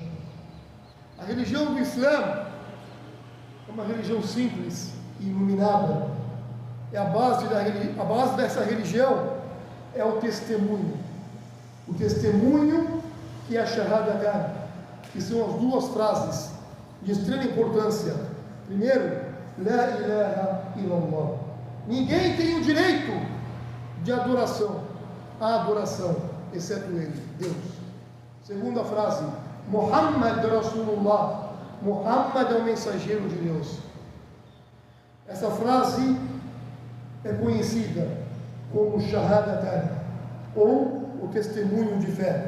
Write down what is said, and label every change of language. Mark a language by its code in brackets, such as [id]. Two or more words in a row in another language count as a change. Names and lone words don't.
[pt] A religião do Islã é uma religião simples e iluminada. A base dessa religião é o testemunho. O testemunho que é a Shahadatain, que são as duas frases de extrema importância. Primeiro, [ar] لا إله إلا الله. [pt] Ninguém tem o direito de adoração, a adoração, exceto Ele, Deus. Segunda frase, [ar] محمد رسول الله. [pt] Muhammad é o mensageiro de Deus. Essa frase é conhecida como Shahadatain, ou o testemunho de fé.